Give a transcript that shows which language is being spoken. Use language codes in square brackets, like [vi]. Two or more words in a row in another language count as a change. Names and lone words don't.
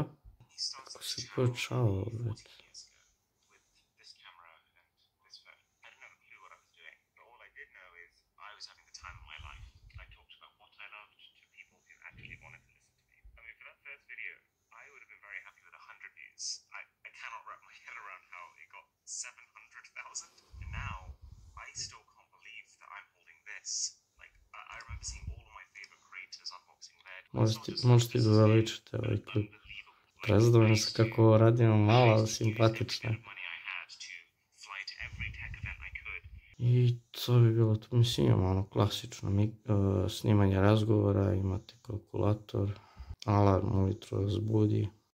[sr] Kako se počao ovdje? [en] I cannot wrap my head around how it got 700,000, and now I still can't believe that I'm holding this. Like, I remember seeing all of my favorite creators unboxing their... [sr] Možete da uveličite ovaj klip. Prezadovoljno sam kako ovo radimo, malo, ali simpatično. I to bi bilo to, mislim, imamo ono klasično snimanje razgovora, imate kalkulator, alarm ujutro vas budi.